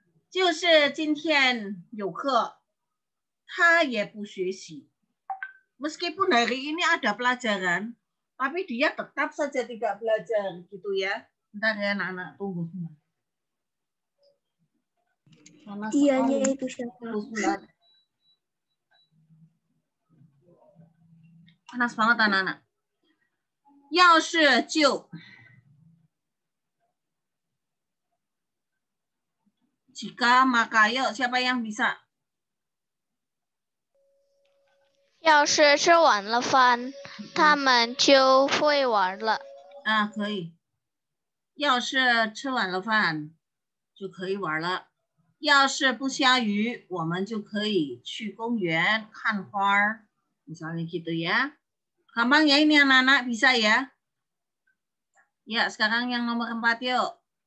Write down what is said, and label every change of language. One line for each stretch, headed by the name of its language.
Chinese: 就是今天有课，他也不学习。
Indonesian: Meskipun hari ini ada pelajaran, tapi dia tetap saja tidak belajar, gitu ya. Bentar ya anak-anak, tunggu semua. Dianya itu siapa? Panas banget anak-anak. 要是就 jika maka, yuk siapa yang bisa?
Chinese: 要是吃完了饭，他们就会玩了。可以。要是吃完了饭，就可以玩了。要是不下雨，我们就可以去公园看花。
Indonesian: Misalnya gitu ya. Gampang ya ini anak-anak, bisa ya? Ya, sekarang yang nomor 4 yuk.